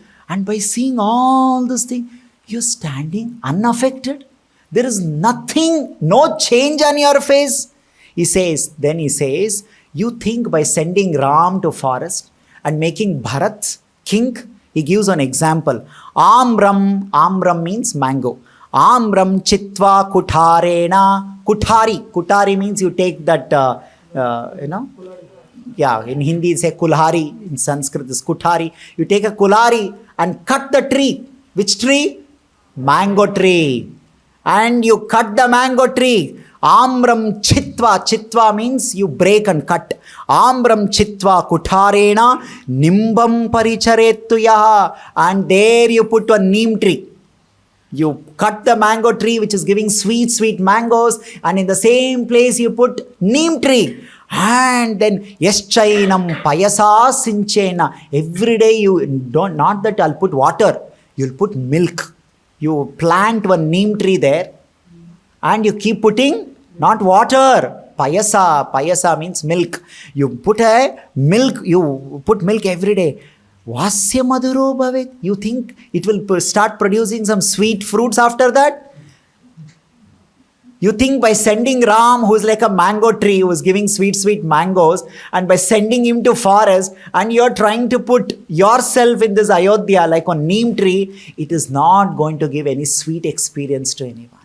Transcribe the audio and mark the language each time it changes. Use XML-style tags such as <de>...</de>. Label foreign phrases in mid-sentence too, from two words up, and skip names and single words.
<en>And by seeing all this thing, you're standing unaffected. There is nothing, no change on your face. He says, you think by sending Ram to forest and making Bharat king, he gives an example. Amram means mango.</en> <sa>आम्रं छित्त्वा कुठारेण.</sa> <en>Kutari means you take that, in Hindi say kulhari, in Sanskrit is kutari. You take a kulhari and cut the tree. Which tree? Mango tree. And you cut the mango tree.</en> <sa>आम्रं छित्त्वा.</sa> <en>Chitva means you break and cut.</en> <sa>आम्रं छित्त्वा कुठारेण निम्बं परिचरेत्तु यः.</sa> <en>And there you put a neem tree. You cut the mango tree which is giving sweet mangoes, and in the same place you put neem tree. And then</en> <sa>यश्चैनं पयसा सिञ्चेत्.</sa> <en>Every day you don't, not that I'll put water, you'll put milk. You plant one neem tree there, And you keep putting, not water, payasa means milk. You put milk every day.</en> <sa>वास्य मधुरो भवेत्.</sa> <en>You think it will start producing some sweet fruits after that? You think by sending Ram, who is like a mango tree, who is giving sweet mangoes, and by sending him to forest, and you're trying to put yourself in this Ayodhya like a neem tree, it is not going to give any sweet experience to anyone.</en>